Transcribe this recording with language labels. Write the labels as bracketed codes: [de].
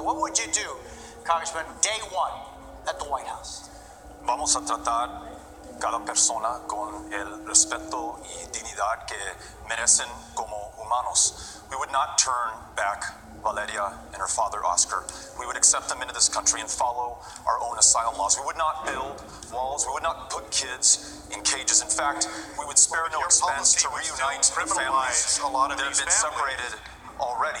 [en] What would you do, Congressman, day one at the White House? [es] Vamos a tratar cada persona con el respeto y dignidad que merecen como humanos. [en] We would not turn back Valeria and her father, Oscar. We would accept them into this country and follow our own asylum laws. We would not build walls. We would not put kids in cages. In fact, we would spare no expense to reunite the families that have been separated already.